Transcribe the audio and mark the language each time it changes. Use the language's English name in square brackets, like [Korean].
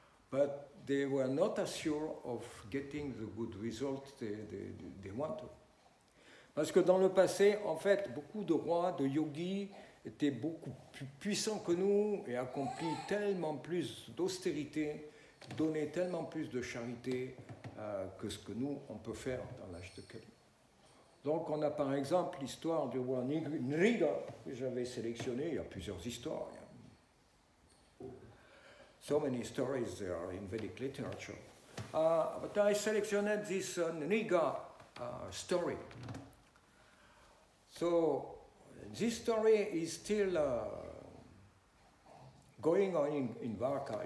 [English] But they were not as sure of getting the good result they wanted. [French] Parce que dans le passé, en fait, beaucoup de rois, de yogis, étaient beaucoup plus puissants que nous et accomplis tellement plus d'austérité, donnaient tellement plus de charité que ce que nous, on peut faire dans l'âge de Kali. Donc on a par exemple l'histoire du roi Nriga, que j'avais sélectionné, il y a plusieurs histoires. [English] So many stories there in Vedic literature. But I selected this Nriga story. So this story is still going on in Varka.